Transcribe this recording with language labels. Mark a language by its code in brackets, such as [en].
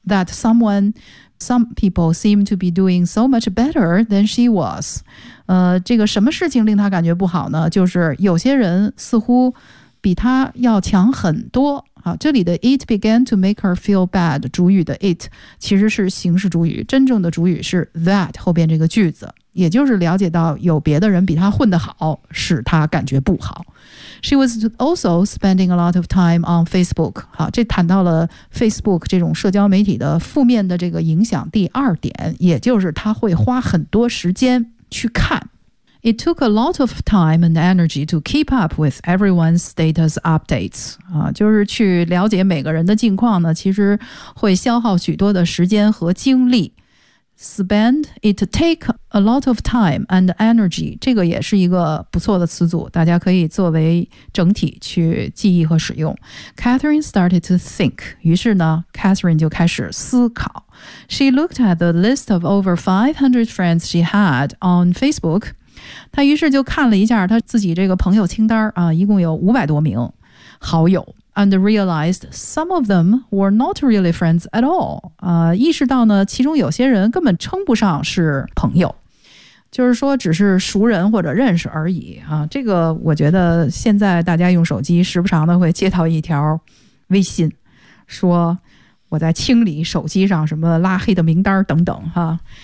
[en] That some people seem to be doing so much better than she was。 [zh] 这个什么事情令他感觉不好呢？就是有些人似乎比他要强很多。好，这里的 [en] It began to make her feel bad， [zh] 主语的 it 其实是形式主语，真正的主语是 that 后边这个句子。也就是了解到有别的人比他混得好，使他感觉不好。 [en] She was also spending a lot of time on Facebook. [zh] 好，这谈到了 Facebook 这种社交媒体的负面的这个影响。第二点，也就是他会花很多时间去看。 [en] It took a lot of time and energy to keep up with everyone's status updates. [zh] 就是去了解每个人的近况呢，其实会消耗许多的时间和精力。 [en] Spend, it take a lot of time and energy. [zh] 这个也是一个不错的词组，大家可以作为整体去记忆和使用。 [en] Catherine started to think. [zh] 于是呢 ,Catherine 就开始思考。 [en] She looked at the list of over 500 friends she had on Facebook. [zh] 她于是就看了一下她自己这个朋友清单、一共有500多名好友。 [en] and realized some of them were not really friends at all. [zh] 意识到呢，其中有些人根本称不上是朋友，就是说只是熟人或者认识而已啊。这个我觉得现在大家用手机时不常的会接到一条微信，说我在清理手机上什么拉黑的名单等等哈。